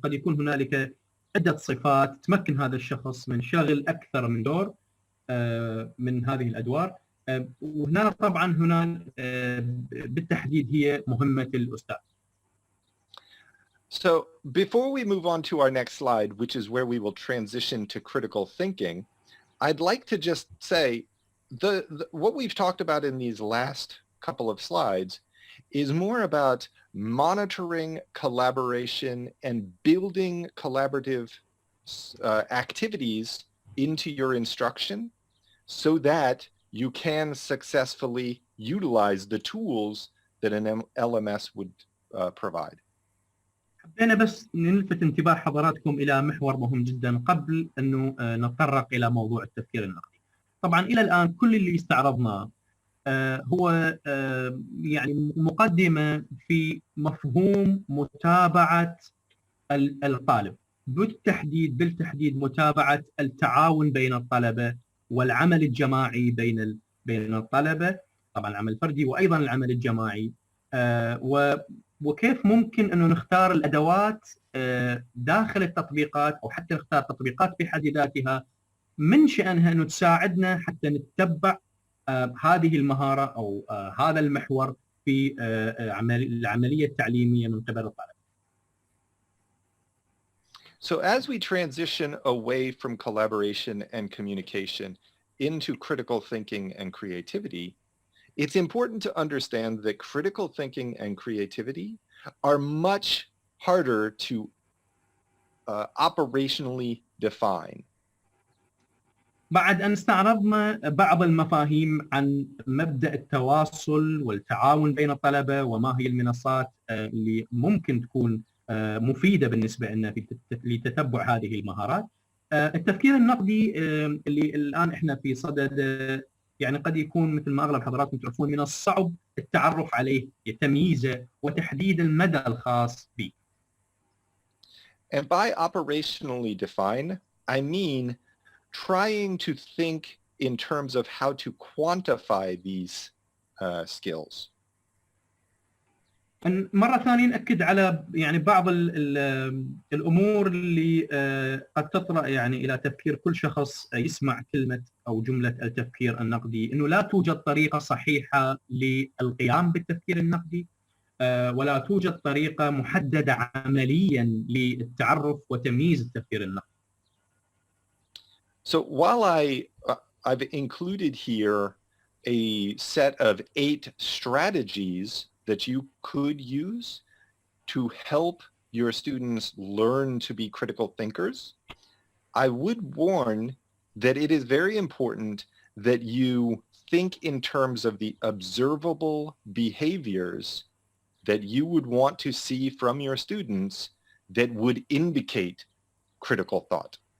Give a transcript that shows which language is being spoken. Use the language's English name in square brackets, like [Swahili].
[Arabic] قد يكون هنالك عده صفات تمكن هذا الشخص من شغل اكثر من دور من هذه الادوار، وهنا طبعا بالتحديد هي مهمه الاستاذ. [English] So before we move on to our next slide, which is where we will transition to critical thinking, I'd like to just say what we've talked about in these last couple of slides is more about monitoring collaboration and building collaborative activities into your instruction so that you can successfully utilize the tools that an LMS would provide. [Arabic] حبينا بس نلفت انتباه حضراتكم إلى محور مهم جدا قبل أنه نتطرق إلى موضوع التفكير النقدي. طبعا إلى الآن كل اللي استعرضناه هو يعني مقدمة في مفهوم متابعة الطالب، بالتحديد متابعة التعاون بين الطلبة والعمل الجماعي بين الطلبة، طبعا العمل الفردي وأيضا العمل الجماعي، وكيف ممكن أنه نختار الأدوات داخل التطبيقات أو حتى نختار تطبيقات بحد ذاتها من شأنها أنه تساعدنا حتى نتبع هذه المهارة أو هذا المحور في العملية التعليمية من قبل الطالب. [English] So as we transition away from collaboration and communication into critical thinking and creativity, it's important to understand that critical thinking and creativity are much harder to operationally define. [Arabic] بعد أن استعرضنا بعض المفاهيم عن مبدأ التواصل والتعاون بين الطلبة وما هي المنصات اللي ممكن تكون مفيدة بالنسبة لنا لتتبع هذه المهارات، التفكير النقدي اللي الآن إحنا في صدد يعني قد يكون مثل ما أغلب حضراتكم تعرفون من الصعب التعرف عليه، تمييزه وتحديد المدى الخاص به. [English] And by operationally define, I mean trying to think in terms of how to quantify these skills. [Arabic] مرة ثانية نأكد على يعني بعض الأمور اللي قد تطرأ يعني إلى تفكير كل شخص يسمع كلمة أو جملة التفكير النقدي، إنه لا توجد طريقة صحيحة للقيام بالتفكير النقدي ولا توجد طريقة محددة عمليا للتعرف وتمييز التفكير النقدي. [English] So while I've included here a set of 8 strategies that you could use to help your students learn to be critical thinkers, I would warn that it is very important that you think in terms of the observable behaviors that you would want to see from your students that would indicate critical thought.